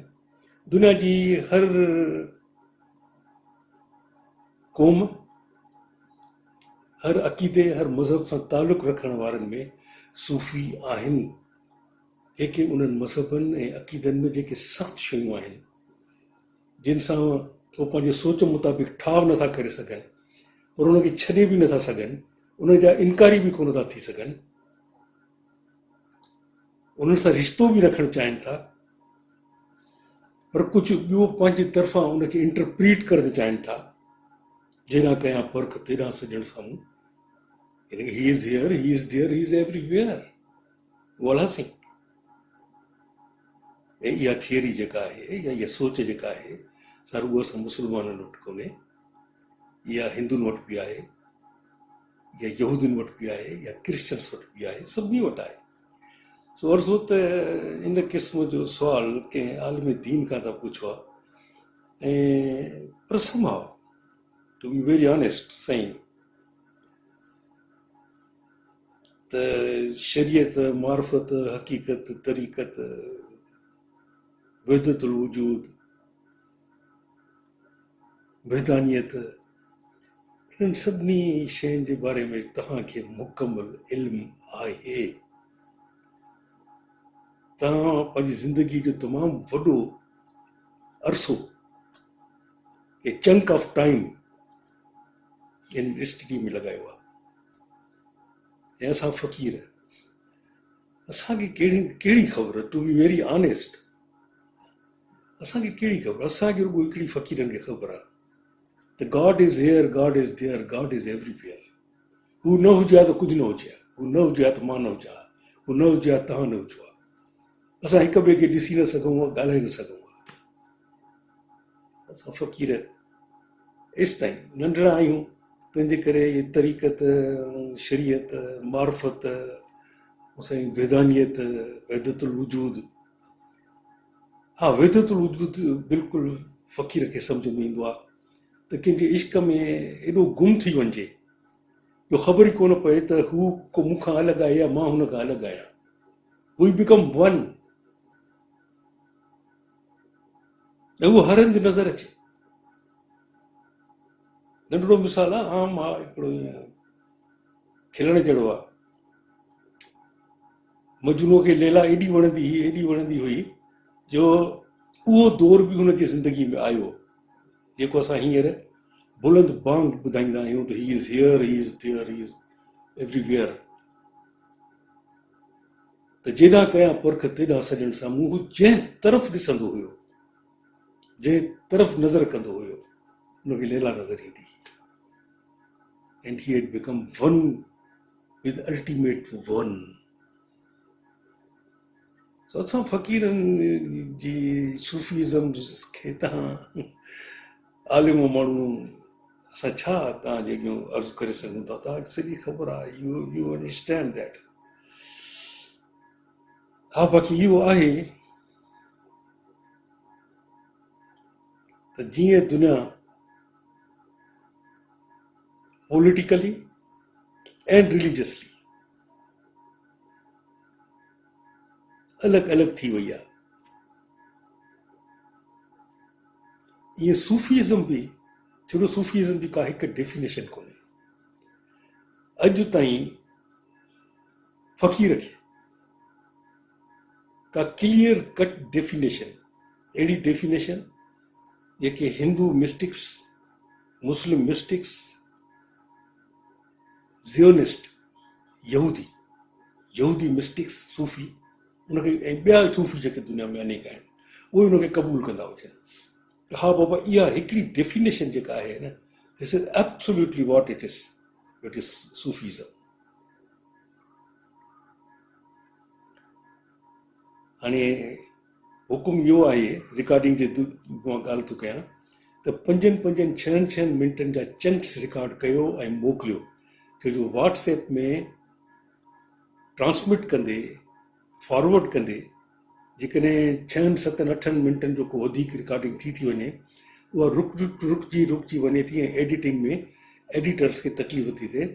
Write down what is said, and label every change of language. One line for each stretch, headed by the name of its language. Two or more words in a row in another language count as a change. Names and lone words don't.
Sindhi: दुनिया जी हर क़ौम, हर अक़ीदे, हर मज़हब सां तालुक़ु रखण वारनि में सूफ़ी आहिनि जेके उन्हनि मज़हबनि ऐं अक़ीदनि में जेके सख़्तु शयूं आहिनि जिन सां उहे पंहिंजे सोच मुताबिक़ ठाव नथा करे सघनि पर उनखे छॾे बि नथा सघनि, उन जा इनकारी बि कोन था थी सघनि, उन्हनि सां रिश्तो बि रखणु चाहिनि था, पर कुछ ॿियो पंहिंजी तरफ़ां उनखे इंटरप्रीट करणु चाहिनि था, जेॾां कयां परख तेॾां सॼण साम्हूं,
English: यानी he is here, he is there, he is everywhere,
Sindhi: उहो अलासीं। ऐं इहा थियरी जेका आहे या इहा सोच जेका आहे सर, उहा असां मुस्लमाननि वटि कोन्हे, इहा हिंदुनि वटि बि आहे, या यहूदियुनि वटि बि आहे, या क्रिश्चन्स वटि बि आहे, सभिनी वटि आहे। सो अर्ज़ो त इन क़िस्म जो सुवाल कंहिं आलिम दीन खां त पुछो आहे, ऐं पर somehow,
English: to be very honest,
Sindhi: साईं, त शरीयत, मार्फत, हक़ीक़त, तरीक़त, वहदतुल वजूद, वहदानियत, इन्हनि सभिनी शयुनि जे बारे में तव्हांखे मुकमल इल्मु आहे। तव्हां पंहिंजी ज़िंदगी जो तमामु वॾो अरसो,
English: a chunk of time in study
Sindhi: में लॻायो आहे। ऐं असां फ़क़ीर, असांखे कहिड़ी ख़बर,
English: to be very honest,
Sindhi: असांखे कहिड़ी ख़बर, असांखे रुॻो हिकिड़ी फ़क़ीरनि खे ख़बर आहे त
English: God is here, God is there, God is everywhere.
Sindhi: हू न हुजे हा त कुझु न हुजे हा, हू न हुजे हा त मां न हुजां हा, हू न हुजे हा तव्हां न हुजो हा, असां हिक ॿिए खे ॾिसी न सघूं हा, ॻाल्हाए न सघूं हा, असां फ़क़ीर एसि ताईं नंढड़ा आहियूं। तंहिंजे करे इहे तरीक़त, शरीयत, मार्फत, साईं वेदानियत, वहदतुल वजूद, हा वहदतुल वजूद बिल्कुलु फ़क़ीर खे सम्झ में ईंदो आहे त कंहिंजे इश्क में एॾो गुम थी वञिजे जो ख़बर ई कोन पए त हू को मूंखां अलॻि आहे या मां हुन खां अलॻि आहियां।
English: we become one,
Sindhi: ऐं उहो हर हंधि नज़र अचे। नंढड़ो मिसाल आहे, आम आहे, हिकिड़ो ईअं खिलण जहिड़ो आहे। मजनू खे लैला एॾी वणंदी हुई जो उहो दौर बि हुनजी ज़िंदगी में आयो जेको असां हींअर बुलंद बांग ॿुधाईंदा आहियूं त
English: he is here, he is there, he is everywhere.
Sindhi: त जेॾां कयां परख तेॾां सॼण साम्हूं, हू जंहिं तरफ़ ॾिसंदो हुयो, जंहिं तरफ़ नज़र कंदो हुयो, हुनखे लैला नज़र ईंदी।
English: And he had become one with ultimate one.
Sindhi: So असां फ़क़ीरनि जी सूफ़ीज़म खे तव्हां आलिम माण्हू असां छा तव्हांजे अॻियां अर्ज़ु करे सघूं था, तव्हांखे सॼी ख़बर आहे,
English: you understand that.
Sindhi: हा बाक़ी इहो आहे त जीअं दुनिया
English: politically and religiously
Sindhi: अलॻि अलॻि थी वई आहे, ईअं सूफ़ीज़म बि, छो सूफ़ीज़म जी का हिकु डेफिनेशन कोन्हे। अॼु ताईं फ़क़ीर खे का
English: clear cut definition,
Sindhi: अहिड़ी डेफिनेशन जेके
English: Hindu mystics, Muslim mystics,
Sindhi: ज़ियोनिस्ट, यहूदी मिस्टिक्स, सूफ़ी, उनखे ऐं ॿिया सूफ़ी जेके दुनिया में अनेक आहिनि, उहे उनखे क़बूल कंदा हुजनि त हा बाबा इहा हिकिड़ी डेफिनेशन जेका आहे न,
English: this is absolutely what it is Sufism.
Sindhi: हाणे हुकुम इहो आहे, रिकॉर्डिंग जे मां ॻाल्हि थो कयां त 5-6 मिंटनि जा चंक्स रिकॉर्ड कयो ऐं मोकिलियो, छो जो व्हाट्सएप में ट्रांसमिट कंदे, फॉरवर्ड कंदे, जेकॾहिं 6-7-8 मिंटनि जो को वधीक रिकॉर्डिंग थी वञे, उहा रुकजी वञे थी, ऐं एडिटिंग में एडिटर्स खे तकलीफ़ थी थिए।